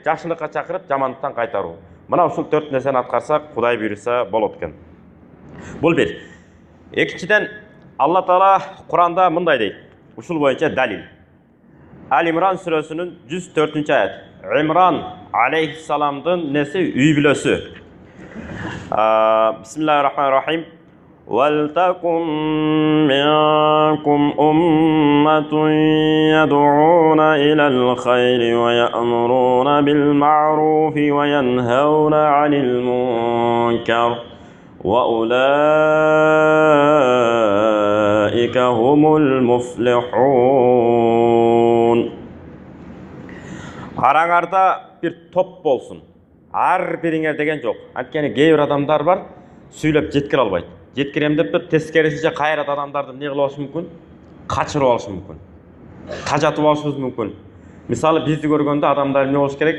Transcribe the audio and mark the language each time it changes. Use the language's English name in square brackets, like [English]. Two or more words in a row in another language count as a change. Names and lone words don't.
[Kyrgyz] Жакшылыкка чакырып, жамандыктан кайтаруу. Мына ушул 4 нерсени аткарсак, Кудай буйруса болот экен. Бул бир. Экинчиден, Алла Таала Куранда мындай дейт. Ушул боюнча далил. Ал-Имран сүрөсүнүн 104-аят. Имран алейхиссаламдын неси үй бүлөсү. [Arabic] بسم الله الرحمن الرحيم. وَلْتَكُنْ مِنْكُمْ أُمَّةٌ يَدْعُونَ إِلَى الْخَيْرِ وَيَأْمُرُونَ بِالْمَعْرُوفِ وَيَنْهَوْنَ عَنِ الْمُنْكَرِ وَأُولَئِكَ هُمُ الْمُفْلِحُونَ. [Kyrgyz] Араңарда бир топ болсун. Ар бириңер деген жок. Анткени кээ бир адамдар бар, сүйлөп жеткире албайт. Жеткирем деп тескерисинче кайрат адамдарды не кылып алышы мүмкүн? Качырып алышы мүмкүн. Тажатып алышыбыз мүмкүн. Мисалы бизди көргөндө адамдар эмне болуш керек?